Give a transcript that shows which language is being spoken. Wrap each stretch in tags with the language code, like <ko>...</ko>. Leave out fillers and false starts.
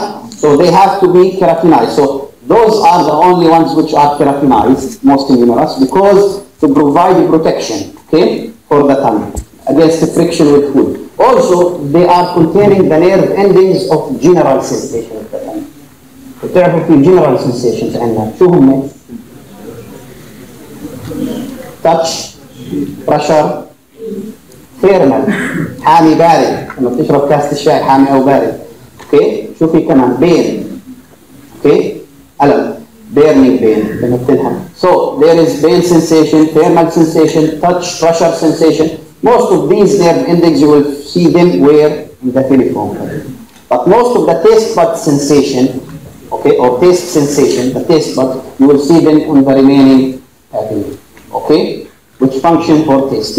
<en>So they have to be keratinized. So those are the only ones which are keratinized, most numerous, because to provide protection, okay, for the tongue against the friction with food. Also, they are containing the nerve endings of general sensation of the tongue.</en> <ar>تعرفوا في</ar> <en>general sensations</en> <ar>عندنا شو هم؟</ar> <en>touch, pressure, thermal،</en> <ar>حامي بارد، لما بتشرب كاسة الشاي حامي أو بارد. اوكي؟ شو في كمان؟ pain. اوكي؟ ألم.</ar> <en>burning pain</en> <ar>لما بتلهم.</ar> <en>So there is pain sensation, thermal sensation, touch, pressure sensation. Most of these nerve endings you will see them where in the filiform. But most of the taste bud sensation, okay, or taste sensation, the taste bud, you will see them on the remaining papilla, okay, which function for taste.</en>